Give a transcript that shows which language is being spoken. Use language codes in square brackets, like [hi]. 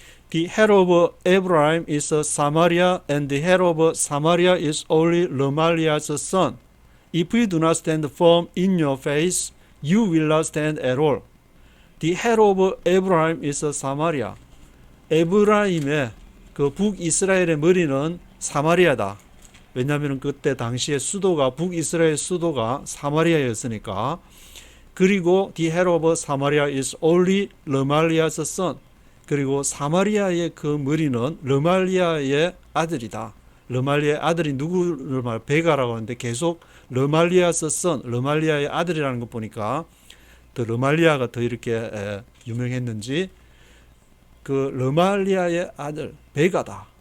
[en] The head of Ephraim is Samaria, and the head of Samaria is only Remaliah's son. If you do not stand firm in your faith, you will not stand at all. The head of Ephraim is Samaria. [ko] 에브라임의 그 북이스라엘의 머리는 사마리아다. 왜냐하면 그때 당시에 수도가 북이스라엘 수도가 사마리아였으니까. 그리고 [en] the head of Samaria is only Remaliah's son. [ko] 그리고 사마리아의 그 머리는 르말리아의 아들이다. 르말리아의 아들이 누구를 말 베가라고 하는데 계속 르말리아스 선, 르말리아의 아들이라는 것 보니까 더 르말리아가 더 이렇게 유명했는지 그 르말리아의 아들 베가다.